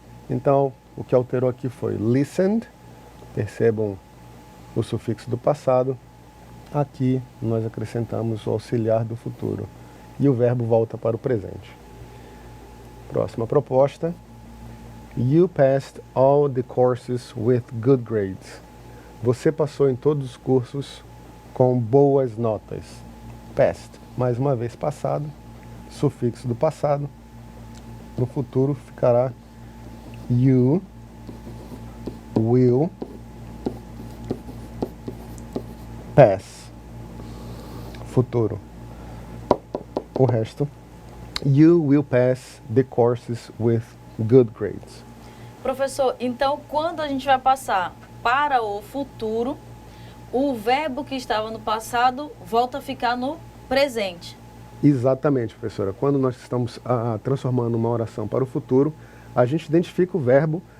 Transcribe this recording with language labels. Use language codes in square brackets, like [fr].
[pt] Então, o que alterou aqui foi listened. Percebam o sufixo do passado. Aqui nós acrescentamos o auxiliar do futuro. E o verbo volta para o presente. Próxima proposta. [en] You passed all the courses with good grades. [pt] Você passou em todos os cursos com boas notas. Passed, mais uma vez passado, sufixo do passado. No futuro ficará [en] you will pass. [pt] Futuro. O resto. [en] You will pass the courses with good grades. [pt] Professor, então quando a gente vai passar para o futuro, o verbo que estava no passado volta a ficar no presente. Exatamente, professora. Quando nós estamos transformando uma oração para o futuro, a gente identifica o verbo